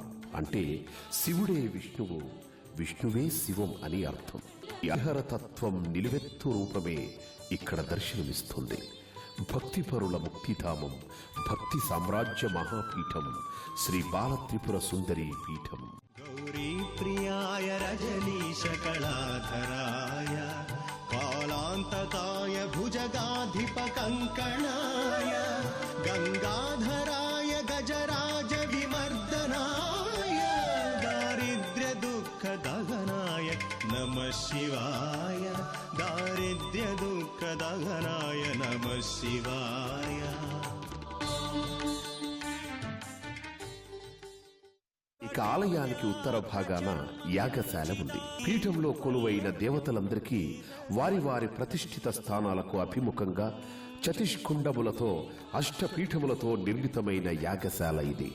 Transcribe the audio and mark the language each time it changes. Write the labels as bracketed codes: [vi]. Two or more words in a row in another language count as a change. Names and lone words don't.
[te] అంటే శివుడే విష్ణువు, విష్ణువే శివం అని అర్థం. ఈ హరిహర తత్వం నిలువెత్తు రూపమే ఇక్కడ దర్శనమిస్తుంది. భక్తిపరుల ముక్తిధామం, భక్తి సామ్రాజ్య మహాపీఠం శ్రీ బాలత్రిపుర సుందరీ పీఠం. [sa] गौरी प्रियाय रजनीश कलाधराय कालान्तकाय भुजगाधिपकङ्कणाय गङ्गाधराय गजराज विमर्दनाय दारिद्र्य दुःख दहनाय नमः शिवाय दारिद्र्य दुःख दहनाय नमः शिवाय. [te] ఇక ఆలయానికి ఉత్తర భాగాన యాగశాల ఉంది. పీఠంలో కొలువైన దేవతలందరికీ వారి వారి ప్రతిష్ఠిత స్థానాలకు అభిముఖంగా చతుష్కుండములతో అష్టపీఠములతో నిర్మితమైన యాగశాల ఇది.